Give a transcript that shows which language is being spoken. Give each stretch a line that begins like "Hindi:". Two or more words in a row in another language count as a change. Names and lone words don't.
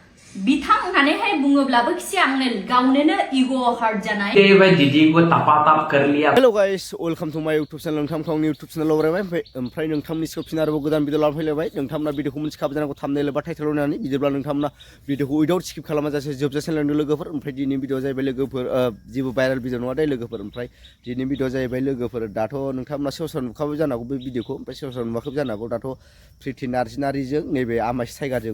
Bodo: बिथां होननानैहाय बुङोब्लाबो खि आंनो गावनोनो इग' हार्ट जानाय
Hindi: के भाई दीदी को तपा कर लिया।
English: Hello guys welcome to my YouTube channel
Bodo: नोंथांखौ आंनि यूट्यूब चैनलाव बरायबाय ओमफ्राय नोंथांनि फिन आरोबाव गोदान भिडिअ लाना फैलायबाय नोंथांमोना भिडिअखौ मिथिखाबाय जानांगौ थाम्बनेल एबा टाइटेल होनानै बिदिब्ला नोंथांमोना भिडिअखौ
English: without skip
Bodo: खालामाजासे जोबजासिम नायनो लोगोफोर ओमफ्राय दिनै भिडिअ जाहैबाय लोगोफोर जेबो
English: viral video
Bodo: नङा दे लोगोफोर ओमफ्राय दिनै भिडिअ जाहैबाय लोगोफोर दाथ' नोंथांमोना सेवसार नुखाबाय जानांगौ बे भिडिअखौ ओमफ्राय सेवसार नुवाखैबो जानांगौ दाथ' प्रिति नार्जारीजों नैबे आमाइस टाइगारजों